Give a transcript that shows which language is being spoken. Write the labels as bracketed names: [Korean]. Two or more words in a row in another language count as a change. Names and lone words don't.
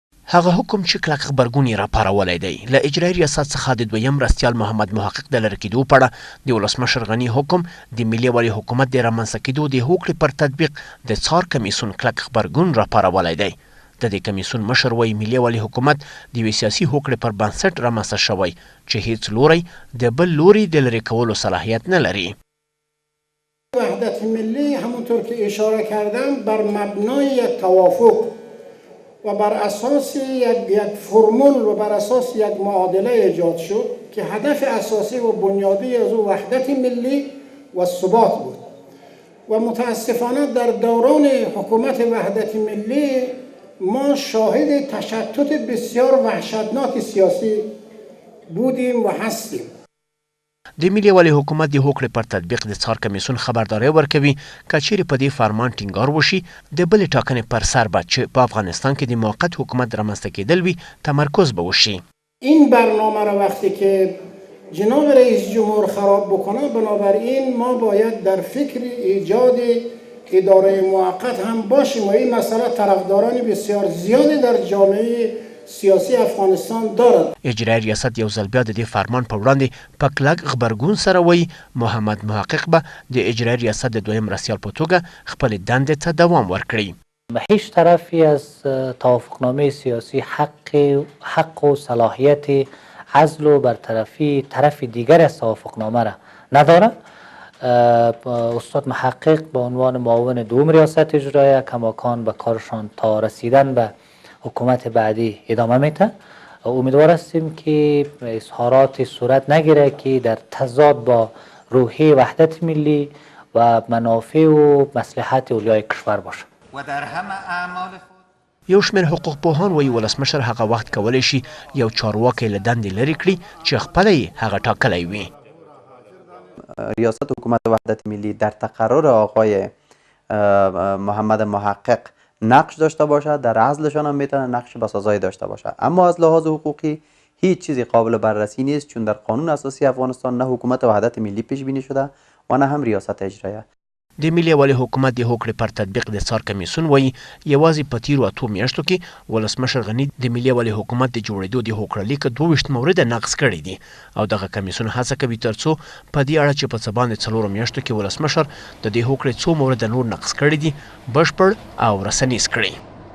[Pashto] هغه حکم چې کلک غبرګون یې راپارولی دی له اجرایي ریاست څخه د دویم مرستیال محمد محقق د لرې کېدو په اړه د ولسمشر غني حکم د ملي والي حکومت د رامنځته کېدو د هوکړې پر تطبیق د څار کمیسیون کلک غبرګون راپارولی دی. د دې کمیسیون مشر وایي ملي والي حکومت د یوې سیاسي هوکړې پر بنسټ رامنځته شوی چې هیڅ لوری د بل لوري د لرې کولو صلاحیت نه لري. [Persian] وحدت ملی همونطور که اشاره کردم بر مبنای یک توافق و بر اساس یک فرمول و بر اساس یک معادله ایجاد شد که هدف اساسی و بنیادی از او وحدت ملی و ثبات بود و متاسفانه در دوران حکومت وحدت ملی ما شاهد تشتت بسیار وحشتناک سیاسی بودیم و هستیم. [Pashto] د ملي والي حکومت د هوکړې پر تطبیق د څار کمیسیون خبرداری ورکوي که چیرې په دې فرمان ټینګار وشي د بلې ټاکنې پر سر به چې په افغانستان کې د موقت حکومت رامنځته کېدل وي تمرکز به وشي. [Persian] این برنامه را وقتی که جناب رئیس جمهور خراب بکنه بنابراین ما باید در فکر ایجاد اداره موقت هم باشیم و این مسئله طرفداران بسیار زیادی در جامعه سیاسی افغانستان دارد. [Pashto] اجرایي ریاست یو ځل بیا د دې فرمان په وړاندې په کلک غبرګون سره وایي محمد محقق به د اجرایي ریاست د دویم مرستیال په توګه خپلې دندې ته دوام ورکړي. [Persian] هیچ طرفی از توافقنامه سیاسی حق و صلاحیت عزل و برطرفی طرف دیگر از توافقنامه را ندارد. استاد محقق به عنوان معاون دوم ریاست اجرایه کماکان به کارشان تا رسیدن به حکومت بعدی ادامه میده. امیدوار هستیم که اظهارات صورت نگیره که در تضاد با روحیه وحدت ملی و منافع و مصلحت اولیای کشور باشه. و در همه اعمال [Pashto] یو شمېر حقوق پوهان وایي ولسمشر هغه وخت کولی شي یو چارواکی له دندې لرې کړي چې خپله یې هغه ټاکلی وي. [Persian] ریاست حکومت وحدت ملی در تقرر آقای محمد محقق نقش داشته باشد، در عزلشان هم میتونه نقش بسازایی داشته باشد، اما از لحاظ حقوقی هیچ چیزی قابل بررسی نیست چون در قانون اساسی افغانستان نه حکومت وحدت ملی پیش بینی شده و نه هم ریاست اجرایه. [Pashto] د ملي والي حکومت د هوکړې پر تطبیق د څار کمیسیون وایي یوازې په تیرو 8 میاشتو کې ولسمشر غني د ملي والي حکومت د جوړېدو د هوکړلیک 22 مورده نقض کړي دي او دغه کمیسیون هڅه کوي ترڅو په دې اړه چې په څه باندې 4 میاشتو کې ولسمشر د دې هوکړې 2 مورده نور نقض کړي دي بشپړ او رسنیز کړي.